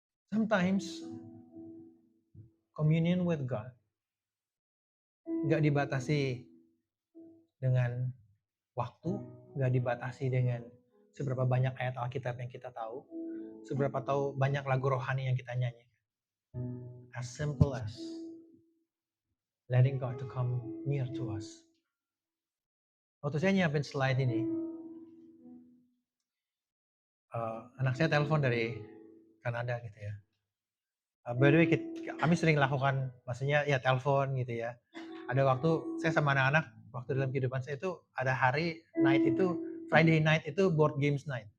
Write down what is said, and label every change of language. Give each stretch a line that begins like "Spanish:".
English: Sometimes communion with God
Indonesian: nggak dibatasi dengan waktu, nggak dibatasi dengan seberapa banyak ayat Alkitab yang kita tahu, seberapa tahu banyak lagu rohani yang kita nyanyi.
English: As simple as letting God to come near to us.
Indonesian: Waktu saya nyiapin slide ini, anak saya telepon dari Kanada gitu ya.
English: By the way,
Indonesian: kami sering lakukan, maksudnya ya telepon gitu ya. Ada waktu saya sama anak-anak, waktu dalam kehidupan saya itu ada hari night itu,
English: Friday night
Indonesian: itu
English: board games night.